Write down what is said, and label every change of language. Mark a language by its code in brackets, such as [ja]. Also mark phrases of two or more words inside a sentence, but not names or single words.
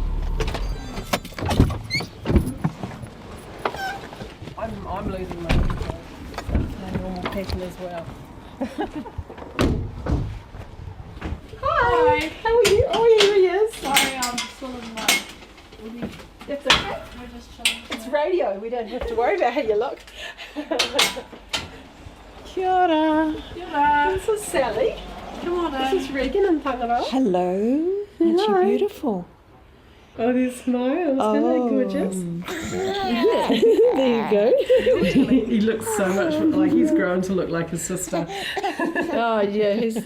[en] I'm losing my normal pattern as well. Hi. How are you? Oh, here he is. Sorry, I'm still in my... It's okay. We're just chilling. It's radio. We don't have to worry about how you look. [mi] Kia ora. Kia ora. [en] This is Sally. Come on in. This is Regan and Tangaroa. Hello. Aren't you beautiful? Oh, there's smiles. Oh. Hello, gorgeous. There you go. He looks so much like he's grown to look like his sister. Oh, yeah. He's